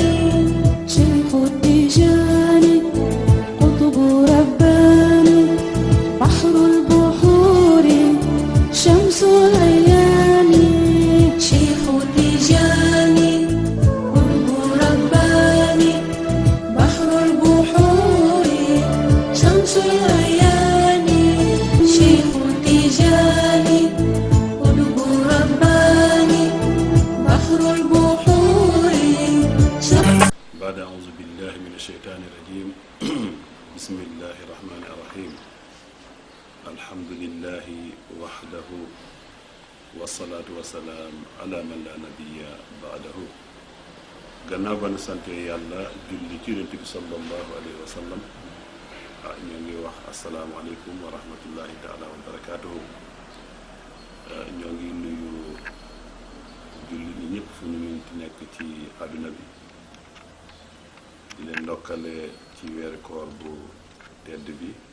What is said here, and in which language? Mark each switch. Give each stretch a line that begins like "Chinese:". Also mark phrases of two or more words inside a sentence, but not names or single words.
Arabic: شيخ تيجاني قطب رباني بحر البحور شمس العيان شيخ تيجاني قطب رباني بحر البحور شمس العيان شيخ تيجاني قطب رباني بحر البحور بعد أعوذ بالله من الشيطان الرجيم بسم الله الرحمن الرحيم الحمد لله وحده والصلاة والسلام على من لا نبي بعده
Wolof: gannaaw ba nu sante yàlla julli ci yonent bi
Arabic: صلى الله عليه وسلم
Wolof: ñoo ngi wax
Arabic: السلام عليكم ورحمة الله تعالى وبركاته
Wolof: ñoo ngi nuyu julli ñi ñëpp fu ñu munti nekk ci àdduna bi di leen ndokkale ci weeru koor bu tedd bi